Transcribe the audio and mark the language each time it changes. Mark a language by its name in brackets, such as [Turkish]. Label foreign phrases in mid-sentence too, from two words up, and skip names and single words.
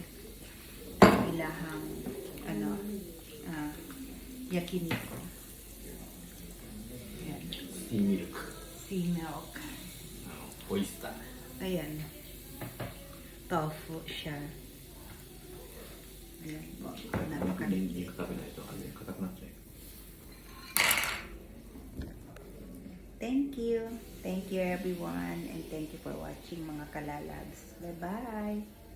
[Filipino] Ilahang yakiniku. Ayan. [English] Sea milk. Sea milk. Oyster. [Filipino] Ayan. Tofu siya. Ayan po. [Japanese] レンジ食べないと硬くなっちゃう。 [English] Thank you. Thank you everyone. And thank you for watching [Filipino] mga kalalabs. [English] Bye-bye.